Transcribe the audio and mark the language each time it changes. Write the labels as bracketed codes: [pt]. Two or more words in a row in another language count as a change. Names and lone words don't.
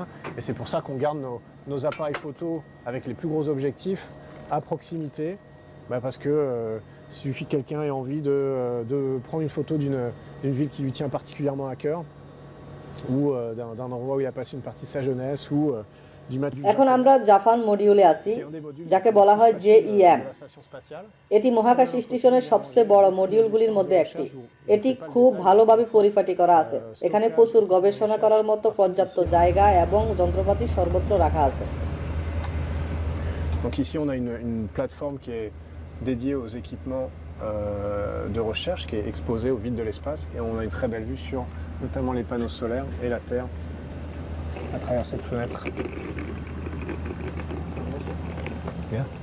[fr] Et c'est pour ça qu'on garde nos appareils photo avec les plus gros objectifs à proximité. Parce que suffit que quelqu'un ait envie de prendre une photo d'une ville qui lui tient particulièrement à cœur, ou d'un endroit où il a passé une partie de sa jeunesse, ou du match du [bn] এখন আমরা জাপান মডিউলে আছি, যাকে বলা হয় JEM। [fr] la station spatiale. [bn] এটি মহাকাশ স্টেশনের সবচেয়ে বড় মডিউলগুলির মধ্যে একটি। এটি খুব ভালোভাবে পরিপাটি করা আছে। এখানে প্রচুর গবেষণা করার মতো পর্যাপ্ত জায়গা এবং যন্ত্রপাতি সর্বত্র রাখা আছে। [fr] Donc ici, on a une plateforme qui est dédiée aux équipements de recherche, qui est exposée au vide de l'espace, et on a une très belle vue sur notamment les panneaux solaires et la Terre à travers cette fenêtre. Bien.